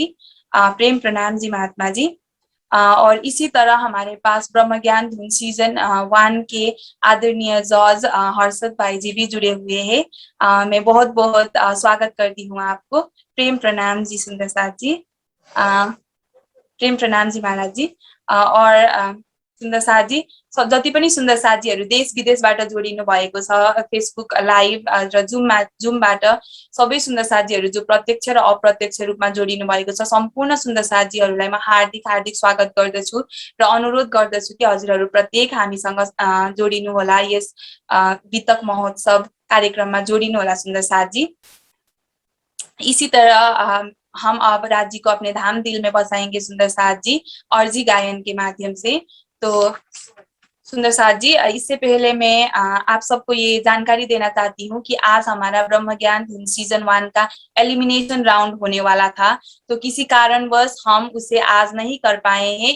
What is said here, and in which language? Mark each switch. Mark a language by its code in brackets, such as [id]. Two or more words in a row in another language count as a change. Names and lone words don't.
[hi] प्रेम प्रणाम जी महात्मा जी। और इसी तरह हमारे पास ब्रह्म ज्ञान धुन सीजन 1 के आदरणीय जॉर्ज हर्षद भाई जी भी जुड़े हुए हैं। मैं बहुत बहुत स्वागत करती हूँ आपको। प्रेम प्रणाम जी सुंदर साथ जी। प्रेम प्रणाम जी महाराज जी। [ne] और सुन्दर साथजी जति पनि सुन्दर साथजीहरू देश विदेशबाट जोडिनु भएको छ फेसबुक लाइभ र जुमबाट सबै सुन्दर साथजीहरू जो प्रत्यक्ष र अप्रत्यक्ष रूपमा जोडिनु भएको छ सम्पूर्ण सुन्दर साथजीहरूलाई म हार्दिक हार्दिक स्वागत गर्दछु र अनुरोध गर्दछु कि हजुरहरू प्रत्येक हामीसँग जोडिनु होला, यस वितक महोत्सव कार्यक्रममा जोडिनु होला सुन्दर साथजी। [hi] इसी तरह हम अब राज जी को अपने धाम दिल में बसाएंगे सुंदर साथ जी अर्जी गायन के माध्यम से। तो सुंदर साथ जी, इससे पहले मैं आप सबको ये जानकारी देना चाहती हूँ कि आज हमारा ब्रह्म ज्ञान धुन सीजन 1 का [en] elimination round [hi] होने वाला था, तो किसी कारणवश हम उसे आज नहीं कर पाए हैं।